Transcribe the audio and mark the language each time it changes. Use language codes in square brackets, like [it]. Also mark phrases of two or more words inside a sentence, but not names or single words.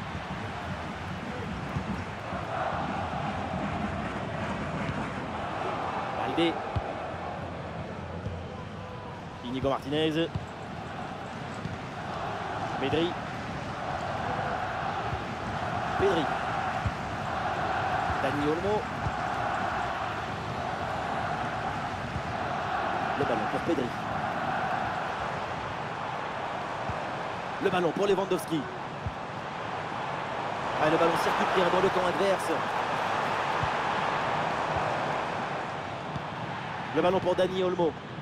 [fr] Baldé. Inigo Martinez. Pedri. Pedri. Dani Olmo. Le ballon pour Pedri. Le ballon pour Lewandowski. Le ballon circule bien dans le camp adverse. Le ballon pour Dani Olmo.